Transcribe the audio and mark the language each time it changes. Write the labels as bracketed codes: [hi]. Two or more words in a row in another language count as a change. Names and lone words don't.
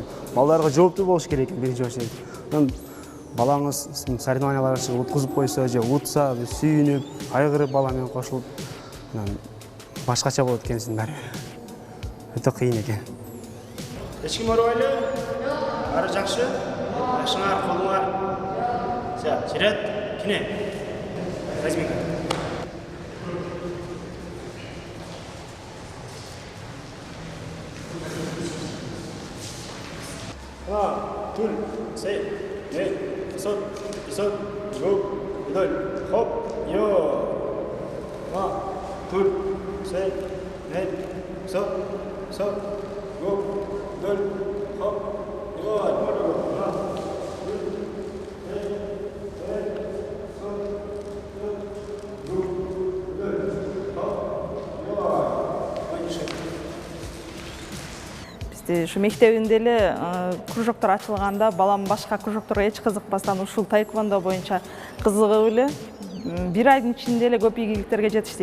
[ky] Балдарга жооптуу болуш керек экен биринчи очередь. Балаңыз соревнованияларга чыгып уткузуп койсо же утса, сүйүнүп, кайгырып бала менен кошулуп, башкача болот экенсиң баары. Өтө кыйын экен. Эч ким оорубайлы? Баары жакшы? Башыңар, колуңар. Жүрөт, кине. Разминка. Туль, сей, ней, пятьсот, гоп, вдоль, хоп, йо. Туль, сей, ней, пятьсот, гоп, вдоль, хоп, йо. Ушу мектебимде эле кружоктор ачылганда балам башка кружокторго эч кызыкпастан ушул таэквондо боюнча кызыгып эле бир айдын ичинде эле көп ийгиликтерге жетишти.